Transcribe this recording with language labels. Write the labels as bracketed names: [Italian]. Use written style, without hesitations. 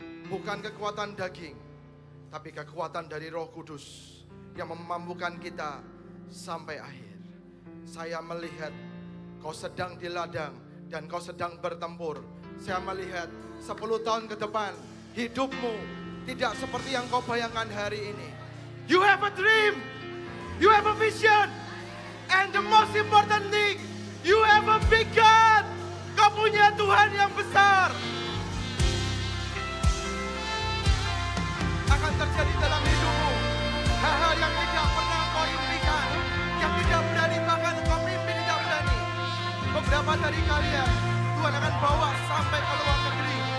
[Indonesian] Bukan kekuatan daging, tapi kekuatan dari Roh Kudus yang memampukan kita sampai akhir. Saya melihat kau sedang di ladang dan kau sedang bertempur. Saya melihat 10 tahun ke depan hidupmu tidak seperti yang kau bayangkan hari ini. [English] You have a dream, you have a vision, and the most important thing, you have a big God. [Indonesian] Kau punya Tuhan yang besar. Akan terjadi dalam hidupmu hal-hal yang tidak pernah kau impikan, yang tidak berani, bahkan kau mimpi tidak berani. Beberapa dari kalian Tuhan akan bawa sampai ke luar negeri.